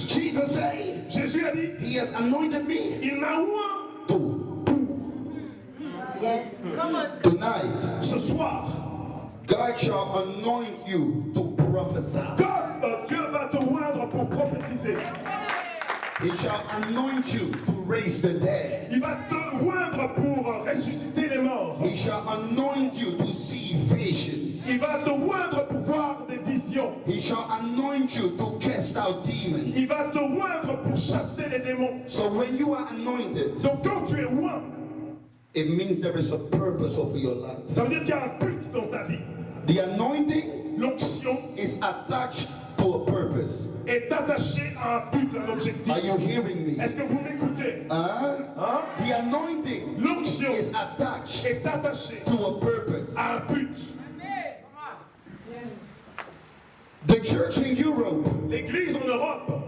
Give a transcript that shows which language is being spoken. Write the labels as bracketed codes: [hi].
[en] Jesus say, [fr] Jésus a dit, [en] he has anointed me [fr] il m'a oint [en] to. Yes. Come on. Tonight, [fr] ce soir. [en] God shall anoint you to prophesy. [fr] Comme Dieu va te oindre pour prophétiser. [en] He shall anoint you to raise the dead. [fr] Il va te oindre pour ressusciter les morts. [en] He shall anoint you to see visions. [fr] Il va te oindre pour voir des visions. [en] He shall anoint you to cast out demons. [fr] Il va te oindre pour chasser les démons. [en] So when you are anointed, [fr] Donc quand tu es oint, [en] it means there is a purpose over your life. [fr] ça veut dire qu'il y a un but dans ta vie. [en] The anointing [fr] L'onction [en] is attached to a purpose. [fr] est attachée à un but, un objectif. [en] Are you hearing me? [fr] Est-ce que vous m'écoutez? [en] Huh? [fr] Hein? [en] The anointing [fr] L'onction [en] is attached [fr] est attachée [en] to a purpose. [fr] à un but. [en] The church in Europe [fr] L'église en Europe